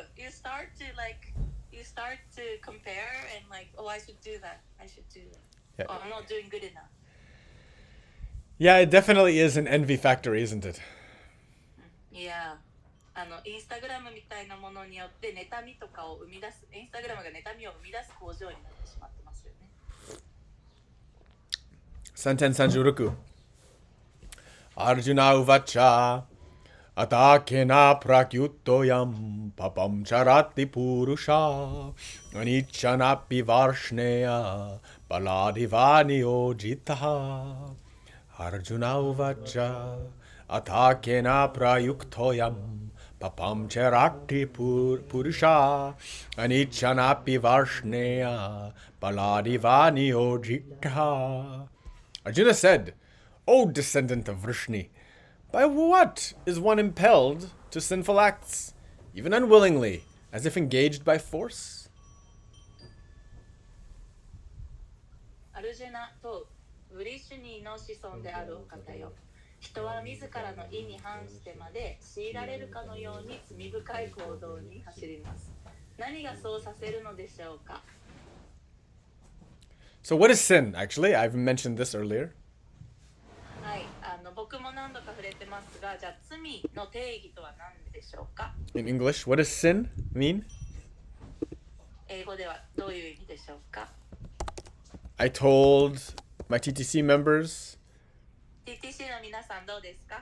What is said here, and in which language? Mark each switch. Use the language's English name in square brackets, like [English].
[English] You start to compare and like, oh, I should do that. Yeah. Oh, I'm not doing good enough. Yeah, it definitely is an envy factor, isn't it? Yeah. [Japanese] インスタグラムみたいなものによって妬みとかを生み出す、インスタグラムが妬みを生み出す工場になってしまってますよね。 Santen Sanjuruku. [Sanskrit] Arjuna uvacha atakena prakyuttoyam papam charati purusha anichanapi varshneya baladivani ojitaha. Arjuna uvacha atakena prayuktoyam papam charati purusha anichanapi varshneya baladivani ojitaha. [English] Arjuna said, O descendant of Vrishni, by what is one impelled to sinful acts, even unwillingly, as if engaged by force? [Japanese] アルジュナとブリシュニーの子孫であるお方よ。人は自らの意に反してまで強いられるかのように罪深い行動に走ります。何がそうさせるのでしょうか? [English] So what is sin, actually? I've mentioned this earlier. [Japanese] はい、僕も何度か触れてますが、じゃあ罪の定義とは何でしょうか? [English] In English, what does sin mean? [Japanese] 英語ではどういう意味でしょうか? [English] I told my TTC members. [Japanese] TTC の皆さんどうですか?